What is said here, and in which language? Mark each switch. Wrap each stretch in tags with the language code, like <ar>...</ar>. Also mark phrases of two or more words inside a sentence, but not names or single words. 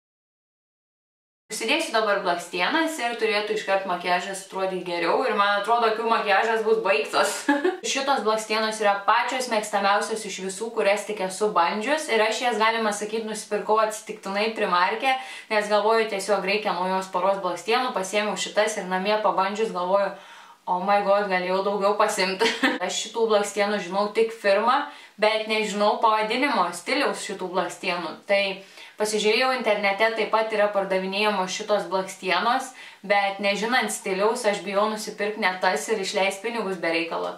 <lt>Užsidėsiu dabar blakstienas ir turėtų iškart makiažas atrodyti geriau ir man atrodo, akių makiažas bus baigtas. Šitos blakstienos yra pačios mėgstamiausios iš visų, kurias tik esu bandžius ir aš jas, galima sakyti, nusipirkau atsitiktinai Primarke, nes galvoju, tiesiog reikia naujos poros blakstienų, pasiėmiau šitas ir namie pabandžius galvoju,</lt> <en>oh my god,</en> <lt>galėjau daugiau pasimti. Aš šitų blakstienų žinau tik firmą, bet nežinau pavadinimo, stiliaus šitų blakstienų. Tai pasižiūrėjau internete, taip pat yra pardavinėjamos šitos blakstienos, bet nežinant stiliaus, aš bijau nusipirkti ne tas ir išleisti pinigus be reikalo.</lt>